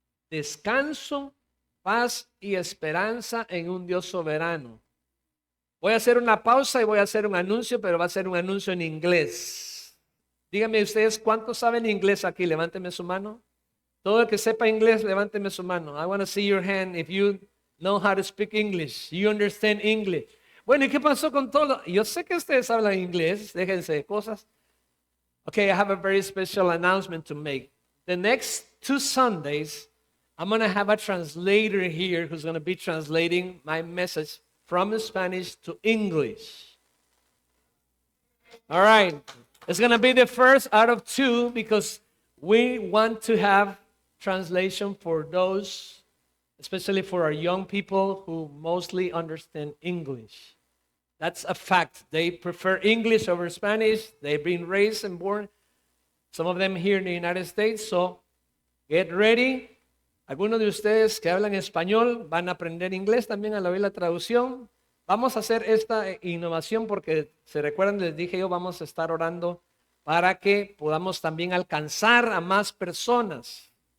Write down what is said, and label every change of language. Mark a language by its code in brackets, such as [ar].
[es] Descanso, paz y esperanza en un Dios soberano. Voy a hacer una pausa y voy a hacer un anuncio, pero va a ser un anuncio en inglés. Díganme ustedes, ¿cuántos saben inglés aquí? Levánteme su mano. Todo el que sepa inglés, levánteme su mano. [en] I want to see your hand if you know how to speak English. You understand English. [es] Bueno, ¿y qué pasó con todo? Yo sé que ustedes hablan inglés, déjense de cosas. [en] Okay, I have a very special announcement to make. The next 2 Sundays, I'm going to have a translator here who's going to be translating my message from Spanish to English. All right. It's going to be the first out of 2 because we want to have translation for those, especially for our young people who mostly understand English. That's a fact. They prefer English over Spanish. They've been raised and born, some of them here in the United States. So get ready. [es] Algunos de ustedes que hablan español van a aprender inglés también al oír la traducción. Vamos a hacer esta innovación porque, se recuerdan, les dije yo, vamos a estar orando para que podamos también alcanzar a más personas.